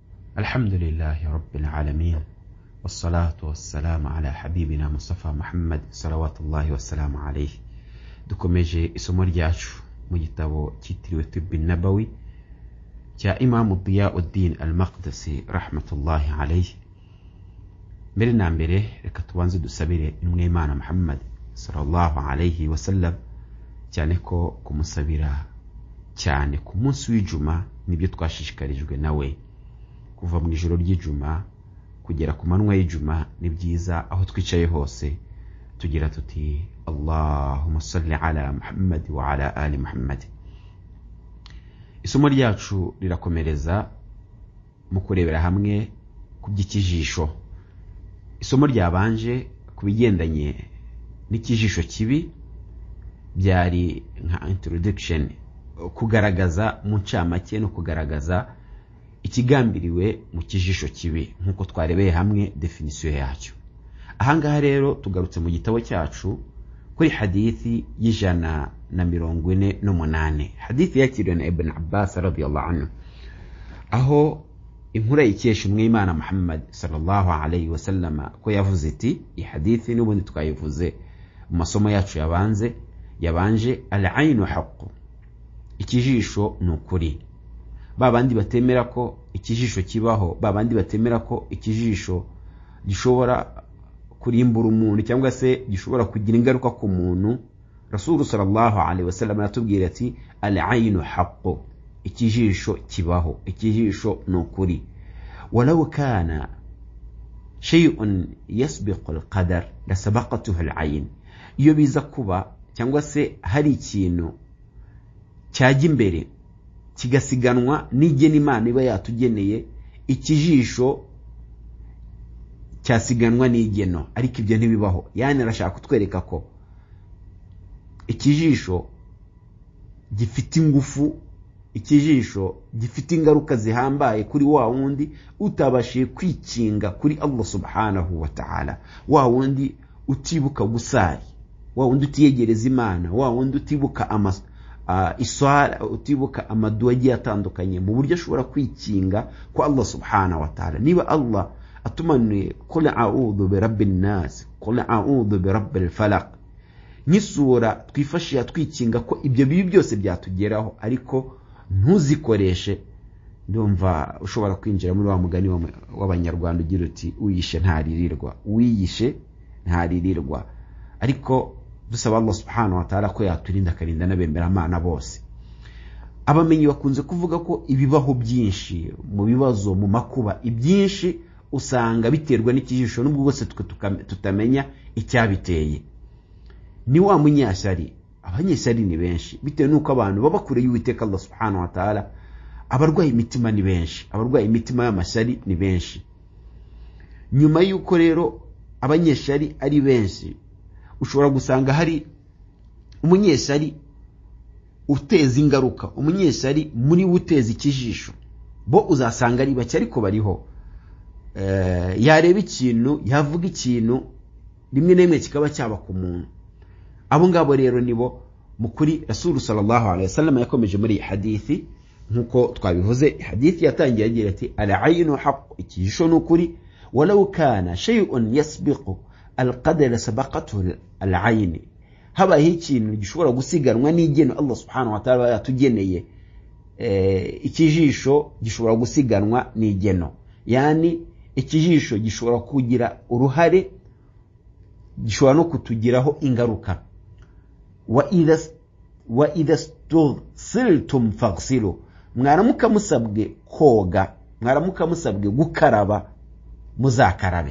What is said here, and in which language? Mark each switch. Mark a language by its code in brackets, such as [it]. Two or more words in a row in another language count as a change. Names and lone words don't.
[ar] الحمد لله رب العالمين والصلاة والسلام على حبيبنا مصطفى محمد صلوات الله والسلام عليه. [rw] dukomeje isomo ryacu mu gitabo cyitiriwe Tibb an-Nabawi cya Imam Diyauddin al-Maqdisi [ar] رحمة الله عليه. [rw] Mbere na mbere reka tubanze dusabire intumwa y'Imana Muhammad [ar] صلى الله عليه وسلم, [rw] cyane ko kumusabira cyane ku munsi w'Ijuma nibyo twashishikarijwe nawe. Kuva mu ijoro ry'Ijuma kugera ku manwa y'Ijuma ni byiza aho twicaye hose tugira tuti [ar] اللهم صل على محمد وعلى آل محمد. [rw] Isomo ryacu rirakomereza mu kurebera hamwe ku by'ikijisho. Isomo ryabanje kubigendanye n'ikijisho kibi byari nka introduction, kugaragaza mu ncamake no kugaragaza ikigambiriwe mu kijisho kibi nkuko twarebeye hamwe definition yacyo. Ahangaha rero tugarutse mu gitabo cyacu kuri hadithi y'148, hadithi yakiriwe na Ibn Abbas [ar] رضي الله عنه, [rw] aho inkuru yikesha umwimana Muhammad [ar] صلى الله عليه وسلم [rw] ko yavuze iti, i hadithi n'ubundi twayivuze mu masomo yacu yabanje [ar] العين حق, [rw] ikijisho n'ukuri. Babandi batemera ko ikijisho kibaho, babandi batemera ko ikijisho gishobora kurimbura umuntu cyangwa se gishobora kugira ingaruka ku muntu, Rasul [ar] صلى الله عليه وسلم [rw] aratubwira ati [ar] العين حق, [rw] ikijisho kibaho, ikijisho n'ukuri. [ar] ولو كان شيء سابق القدر لسبقته العين, [rw] iyo biza kuba cyangwa se hari ikintu cyajya imbere kigasiganwa n'igena Imana iba yatugeneye, ikijisho cyasiganwa n'igeno. Ariko ibyo ntibibaho. Yani arashaka kutwereka ko ikijisho gifite ingufu, ikijisho gifite ingaruka zihambaye kuri wa wundi utabashiye kwikinga kuri [ar] الله سبحانه وتعالى, [rw] wa wundi utibuka gusari, wa wundi utiyegereza Imana, wa wundi utibuka iswala, utibuka amaduwa agiye atandukanye mu buryo ashobora kwikinga kwa [ar] الله سبحانه وتعالى. [rw] Niba Allah atumanuye [ar] قل أعوذ برب الناس, قل أعوذ برب الفلق, [rw] nisura twifashisha twikinga ko ibyo bibi byose byatugeraho, ariko ntuzikoreshe, ndumva ushobora kwinjira muri wa mugani w'abanyarwanda ugira uti uyishe ntaririrwa, uyishe ntaririrwa. Ariko dusaba [ar] الله سبحانه وتعالى [rw] ko yaturinda akarinda n'abemera Imana bose. Abamenyi bakunze kuvuga ko ibibaho byinshi mu bibazo, mu makuba, ibyinshi usanga biterwa n'ikijisho, nubwo bose tutamenya icyabiteye. Ni wa munyashyari, abanyeshyari ni benshi bitewe nuko abantu baba kure y'Uwiteka [ar] الله سبحانه وتعالى. [rw] Abarwaye imitima ni benshi, abarwaye imitima y'amashyari ni benshi. Nyuma y'uko rero abanyeshyari ari benshi, ushobora gusanga hari umunyeshyari uteza ingaruka, umunyeshyari muri uteza ikijisho. Bo uzasanga ari bake ariko bariho. Yareba ikintu, yavuga ikintu, rimwe na rimwe kikaba cyaba ku muntu. Abo ngabo rero nibo mukuri Rasul [ar] صلى الله عليه وسلم [rw] yakomeje muri hadithi nkuko twabivuze. Hadithi yatangiye agira ati [ar] العين حق, [rw] ikijisho n'ukuri. [ar] ولو كان شيء سابق القدر سبقته العين, [rw] habaye ikintu gishobora gusiganwa n'igeno [ar] الله سبحانه وتعالى [rw] yatugeneye, ikijisho gishobora gusiganwa n'igeno. Yani ikijisho gishobora kugira uruhare, gishobora no kutugiraho ingaruka. [ar] وإذا استغسلتم فاغسلوا, [rw] mwaramuka musabwe koga, mwaramuka musabwe gukaraba, muzakarabe.